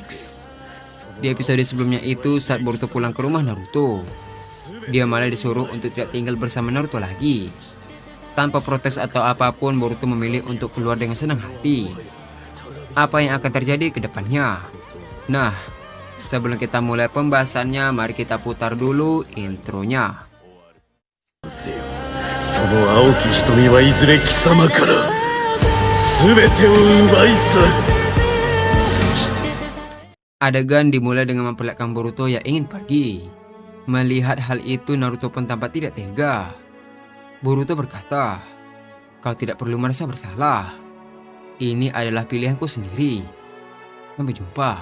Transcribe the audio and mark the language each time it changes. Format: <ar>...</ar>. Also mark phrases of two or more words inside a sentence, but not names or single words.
<id>Di episode sebelumnya itu saat Boruto pulang ke rumah Naruto, dia malah disuruh untuk tidak tinggal bersama Naruto lagi. Tanpa protes atau apapun, Boruto memilih untuk keluar dengan senang hati. Apa yang akan terjadi ke depannya? Nah, sebelum kita mulai pembahasannya, mari kita putar dulu intronya.</id> <ja>その青き瞳はいずれ貴様から全てを奪い去る。そして</ja> <id>Adegan dimulai dengan memperlihatkan Boruto yang ingin pergi. Melihat hal itu, Naruto pun tampak tidak tega. Boruto berkata, "Kau tidak perlu merasa bersalah. Ini adalah pilihanku sendiri. Sampai jumpa."</id>